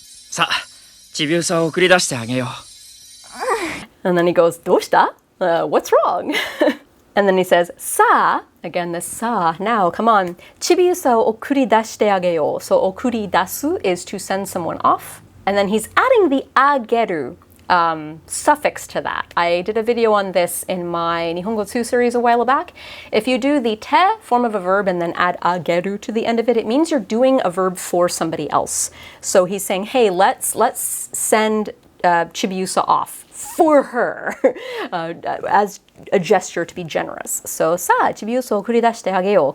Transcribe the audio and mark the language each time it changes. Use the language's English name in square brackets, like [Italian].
[Japanese] さあ、ちびうさを送り出してあげよう。 [English] And then he goes, [Japanese] どうした? [English] What's wrong? And then he says, さあ, again this さあ, now, come on. [Japanese] ちびうさを送り出してあげよう. [English] So [Japanese] 送り出す [English] is to send someone off. And then he's adding the あげる suffix to that. I did a video on this in my Nihongo 2 series a while back. If you do the te form of a verb and then add ageru to the end of it, it means you're doing a verb for somebody else. So he's saying, hey, let's send Chibiusa off for her as a gesture to be generous. So, [Japanese] さあ、Chibiusaを送り出してあげよう.